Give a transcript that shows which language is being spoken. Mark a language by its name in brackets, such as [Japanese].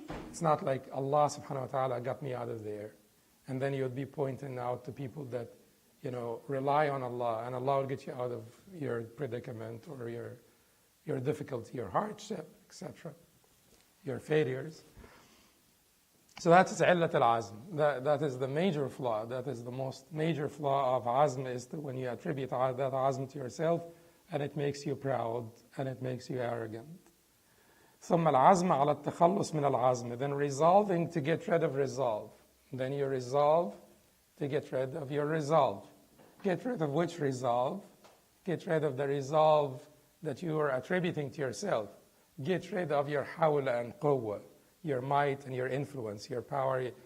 [English] It's not like Allah subhanahu wa ta'ala got me out of there. And then you would be pointing out to people that, rely on Allah, and Allah will get you out of your predicament, or your difficulty, your hardship, etc., your failures. So that is illat al-azm. That is the major flaw. That is the most major flaw of azm, is that when you attribute that azm to yourself, and it makes you proud, and it makes you arrogant. [Arabic] ثم العزم على التخلص من العزم. [English] Then resolving to get rid of resolve. Then you resolve to get rid of your resolve. Get rid of which resolve? Get rid of the resolve that you are attributing to yourself. Get rid of your hawla and quwwah, your might and your influence, your power.